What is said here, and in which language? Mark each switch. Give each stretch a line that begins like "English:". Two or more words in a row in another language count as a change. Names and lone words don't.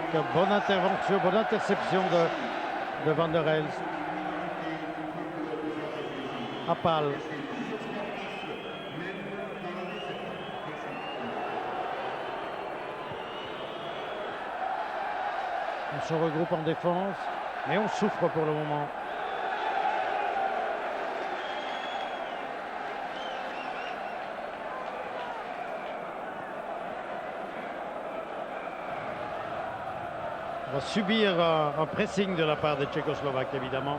French: Bonne intervention, bonne interception de Van der Elst. Appal. On se regroupe en défense, mais on souffre pour le moment. On va subir un pressing de la part des Tchécoslovaques, évidemment.